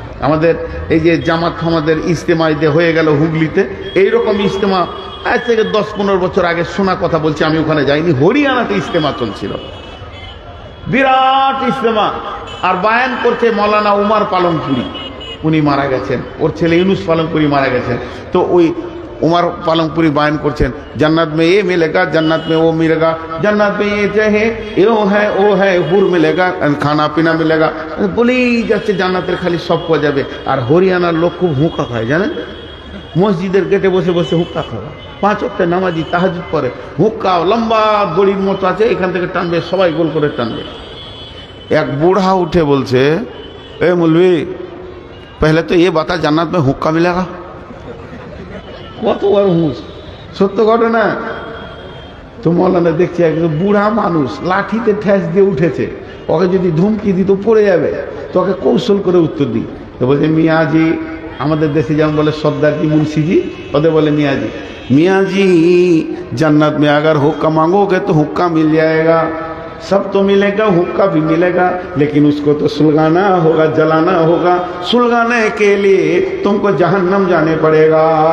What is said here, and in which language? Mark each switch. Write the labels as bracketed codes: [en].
[bn] আমাদের এই যে জামাত আমাদের ইজতেমাইতে হয়ে গেল হুগলিতে, এইরকম ইজতেমা আজ থেকে 10-15 বছর আগে শোনা কথা বলছি, আমি ওখানে যাইনি। হরিয়ানাতে ইজতেমা চলছিল, বিরাট ইজতেমা। আর বায়ান করছে মৌলানা উমার পালনপুরি, উনি মারা গেছেন, ওর ছেলে ইউনুস পালনপুরি মারা গেছেন। তো ওই [hi] उमर पालंगपुरी बयान करছেন, जन्नत में ये मिलेगा, जन्नत में वो मिलेगा, जन्नत में ये चाहे यो है वो है, हुर मिलेगा, खाना पीना मिलेगा, [bn] বলেই যাচ্ছে জান্নাতের খালি সব পাওয়া যাবে। আর হরিয়ানার লোক খুব হুঁকা খায় জানেন, মসজিদের গেটে বসে বসে হুক্কা খাওয়া। 5 ওয়াক্ত নামাজি তাহাজ্জুদ পড়ে, হুক্কা লম্বা দড়ির মতো আছে, এখান থেকে টানবে, সবাই গোল করে টানবে। [hi] এক बूढ़ा उठे बोलছে, ए मौलवी पहले तो ये बता जन्नत में हुक्का मिलेगा। [bn] কত বড় হুঁশ, সত্য ঘটনা। তো মৌলানা দেখছি একজন বুড়া মানুষ লাঠিতে ঠেস দিয়ে উঠেছে, ওকে যদি ধমকি দিত পড়ে যাবে, তোকে কৌশল করে উত্তর দিই। তো বলছে, মিয়াজি, আমাদের দেশে যেমন বলে সর্দারজি মুন্সিজি, ওদের বলে মিয়াজি। [hi] मियाँ जी जन्नत में अगर हुक्का मांगोगे तो हुक्का मिल जाएगा, सब तो मिलेगा, हुक्का भी मिलेगा, लेकिन उसको तो सुलगाना होगा, जलाना होगा। सुलगाने के लिए तुमको जहन्नम जाने पड़ेगा।